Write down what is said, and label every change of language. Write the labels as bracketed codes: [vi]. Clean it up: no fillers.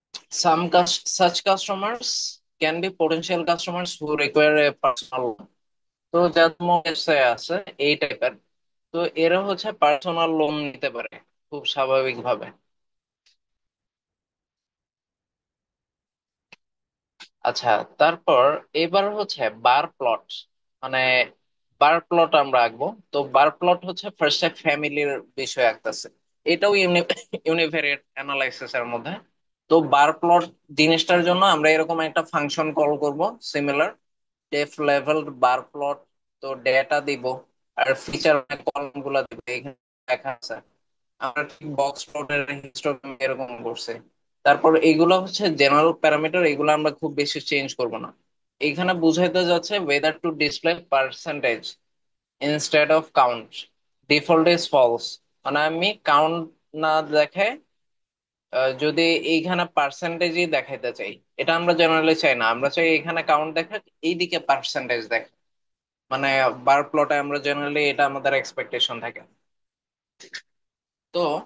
[en] Such customers can be potential customers who require a personal loan। [bn] তো যাদের মনে আছে এই টাইপের, তো এরা হচ্ছে পার্সোনাল লোন নিতে পারে খুব স্বাভাবিকভাবে। আচ্ছা, তারপর এবার হচ্ছে বার প্লট। মানে বার প্লট আমরা আঁকবো। তো বার প্লট হচ্ছে ফার্স্টে ফ্যামিলির বিষয় আঁকতেছে, এটাও ইউনিভেরিয়েট অ্যানালাইসিস এর মধ্যে। তো বার প্লট জিনিসটার জন্য আমরা এরকম একটা ফাংশন কল করব, সিমিলার ডেফ লেভেল বার প্লট। তো ডেটা দিব আর ফিচার কলাম গুলা দিব, এখানে লেখা আছে। আমরা ঠিক বক্স প্লটের হিস্টোগ্রাম এরকম করছি। তারপর এগুলো হচ্ছে জেনারেল প্যারামিটার, এগুলো আমরা খুব বেশি চেঞ্জ করব না। এখানে বুঝাইতে যাচ্ছে [en] whether to display percentage instead of count, default is false। [bn] মানে আমি কাউন্ট না দেখে যদি এইখানে পার্সেন্টেজই দেখাইতে চাই, এটা আমরা জেনারেলি চাই না। আমরা চাই এখানে কাউন্ট দেখা, এইদিকে পার্সেন্টেজ দেখা। মানে বার প্লটে আমরা জেনারেলি এটা আমাদের এক্সপেকটেশন থাকে। তো